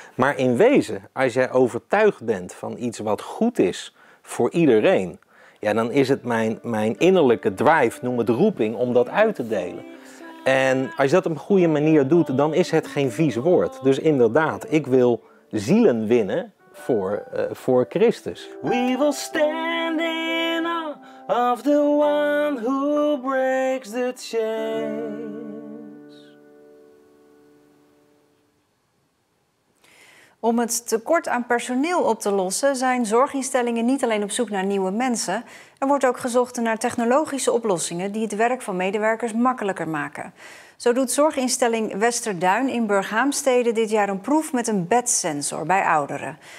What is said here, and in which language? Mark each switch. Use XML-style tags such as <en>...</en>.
<nl>Maar in wezen, als jij overtuigd bent van iets wat goed is voor iedereen, ja, dan is het mijn innerlijke drive, noem het roeping, om dat uit te delen. En als je dat op een goede manier doet, dan is het geen vies woord. Dus inderdaad, ik wil zielen winnen voor Christus.</nl> <en>We will stand in awe of the one who breaks the chains.</en> <nl>Om het tekort aan personeel op te lossen zijn zorginstellingen niet alleen op zoek naar nieuwe mensen. Er wordt ook gezocht naar technologische oplossingen die het werk van medewerkers makkelijker maken. Zo doet zorginstelling Westerduin in Burghaamstede dit jaar een proef met een bedsensor bij ouderen.</nl>